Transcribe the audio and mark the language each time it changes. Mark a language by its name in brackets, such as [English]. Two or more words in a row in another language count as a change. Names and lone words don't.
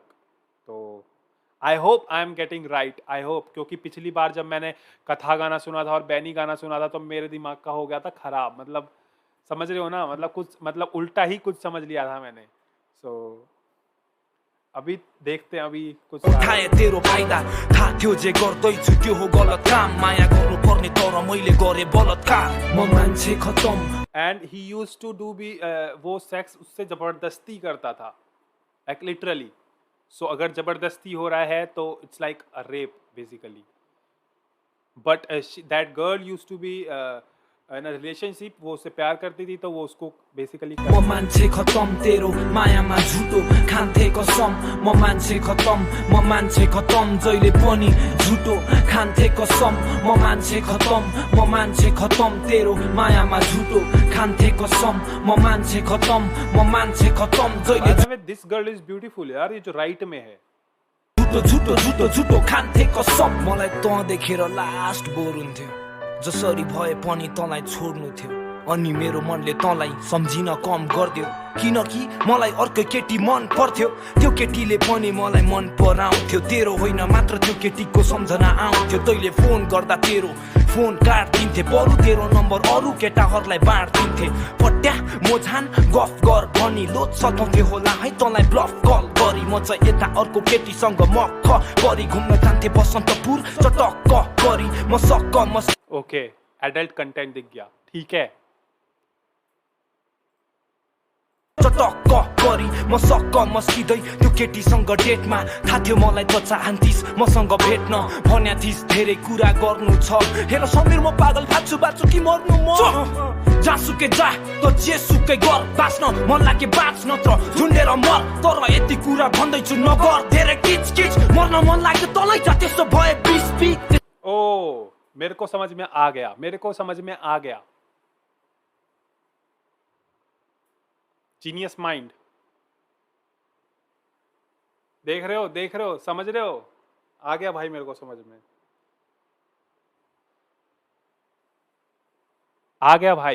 [Hindi] तो [English] I hope I am getting right, I hope, [Hindi] क्योंकि पिछली बार जब मैंने कथा गाना सुना था और बैनी गाना सुना था तो मेरे दिमाग का हो गया था खराब, मतलब समझ रहे हो ना, मतलब कुछ मतलब उल्टा ही कुछ समझ लिया था मैंने। सो अभी देखते हैं अभी कुछ [Nepali] उठाए तेरो फाइदा थाहा थियो जे गर्दैछु त्यो हो गलत काम माया गर्नुपर्ने तर मैले गरे बलात्कार म मान्छे खतम। [English] And he used to do be, [Hindi] वो सेक्स उससे ज़बरदस्ती करता था, [English] like literally. [Hindi] सो अगर ज़बरदस्ती हो रहा है तो [English] it's like a rape basically. But that girl used to be in a relationship [Hindi] वो उससे प्यार करती थी तो वो उसको बेसिकली [Nepali] म मान्छे खतम तेरो मायामा झुटो खान्थे कसम म मान्छे खतम जहिले पनि झुटो खान्थे कसम म मान्छे खतम तेरो मायामा झुटो खान्थे कसम म मान्छे खतम जहिले [English] This girl is beautiful [Hindi] यार, ये जो राइट में है। [Nepali] झुटो खान्थे कसम मलाई तँ देखेर लास्ट बोर हुन्थ्यो जसरी भए पनि तँलाई छोड्नु थियो अनि मेरो मनले तँलाई सम्झिन कम गर्दियो किनकि मलाई अर्कै केटी मन पर्थ्यो त्यो केटीले पनि मलाई मन पराउँथ्यो तेरो होइन मात्र त्यो केटीको सम्झना आउँथ्यो तैले फोन गर्दा तेरो फोन काट्दिन्थे बरु तेरो नम्बर अरू केटाहरूलाई बाँड्दिन्थे पट्या मोझान गफ गर भनी लोड सताउँथे होला है तँलाई ब्लफ कल गरी म चाहिँ यता अर्को केटीसँग मक्ख परी घुम्न जान्थे बसन्तपुर चटक्क परी म सक्क [Hindi] ओके, [English] adult content [Hindi] दिख गया, ठीक है। [Nepali] चटक्क परी म सक्क मस्किँदै त्यो केटीसँग डेटमा थाहा थियो मलाई त चाहन्थिस् मसँग भेट्न भन्या थिस् धेरै कुरा गर्नु छ हेर समीर म पागल बाँच्छु कि मर्नु म जासुकै जा त जेसुकै गर बाँच्न मन लागे बाँच नत्र झुन्डेर मर तर यति कुरा भन्दैछु नगर धेरै किच मर्न मन लाग्यो तँलाई जा त्यसो भए बिस्पी [Hindi] ओ मेरे को समझ में आ गया। [English] genius mind, [Hindi] देख रहे हो, समझ रहे हो, आ गया भाई मेरे को समझ में आ गया भाई।